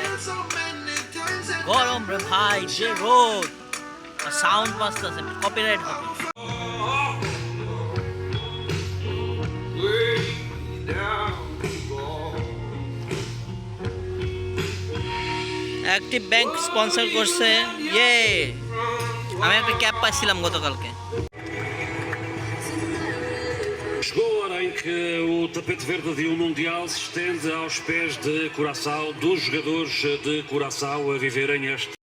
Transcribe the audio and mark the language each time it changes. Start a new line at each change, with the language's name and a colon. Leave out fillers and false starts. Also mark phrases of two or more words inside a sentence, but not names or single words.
Bangla: গরম রে ভাই, যে রোদ, সাউন্ড বাজতেছে, কপিরাইট হবে। অ্যাক্টিভ ব্যাংক স্পন্সর করছে। ইয়ে, আমি একটা ক্যাপ পাইছিলাম গতকালকে।
Portuguese: Chegou a hora em que o tapete verde de Mundial se estende aos pés de Curaçao, dos jogadores de Curaçao a viverem este